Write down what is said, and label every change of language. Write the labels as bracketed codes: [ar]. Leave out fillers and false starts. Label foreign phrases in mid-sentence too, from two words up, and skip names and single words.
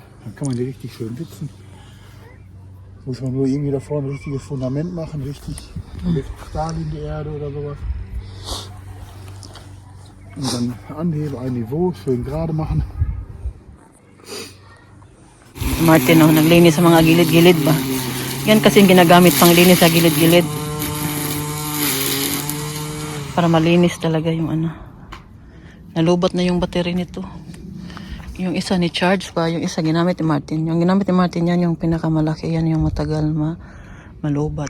[de] Dann kann man die richtig schön sitzen. Muss man nur irgendwie da vorne ein richtiges Fundament machen, richtig mit Stahl in die Erde oder sowas. Und dann anheben, ein Niveau, schön gerade machen. [tl] Martin, oh, naglinis sa mga gilid-gilid ba? Yan kasi yung ginagamit pang linis sa gilid-gilid. Para malinis talaga yung ano. Nalubat na yung battery nito. Yung isa ni charge pa, yung isa ginamit ni Martin. Yung ginamit ni Martin yan yung pinakamalaki, yan yung matagal malubat.